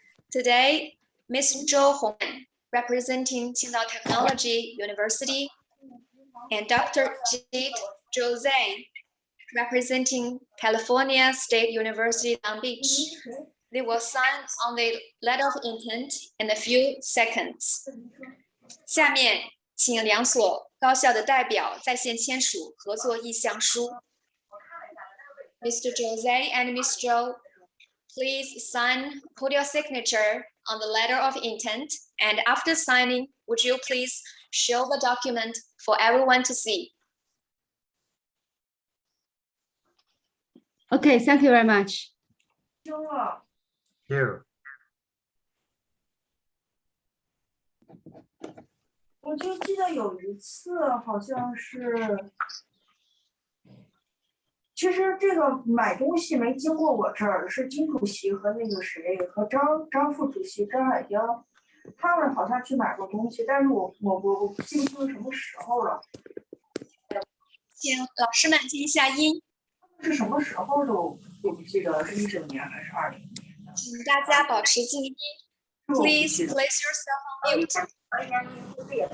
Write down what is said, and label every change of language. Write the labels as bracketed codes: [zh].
[en] Today, Ms. Zhou Hong, representing Qingdao Technology University, and Dr. Jade Jose, representing California State University, Long Beach. They will sign on the letter of intent in a few seconds. [zh] 下面，请两所高校的代表在线签署合作意向书。 [en] Mr. Jose and Ms. Zhou, please sign, put your signature on the letter of intent, and after signing, would you please show the document for everyone to see? Okay, thank you very much. Here. [zh] 我就记得有一次，好像是，其实这个买东西没经过我这儿，是金主席和那个谁，和张副主席张海江，他们好像去买过东西，但是我记不清什么时候了。请老师们静一下音。是什么时候都不记得，是19年还是20年？请大家保持静音。 [en] Please place yourself on mute.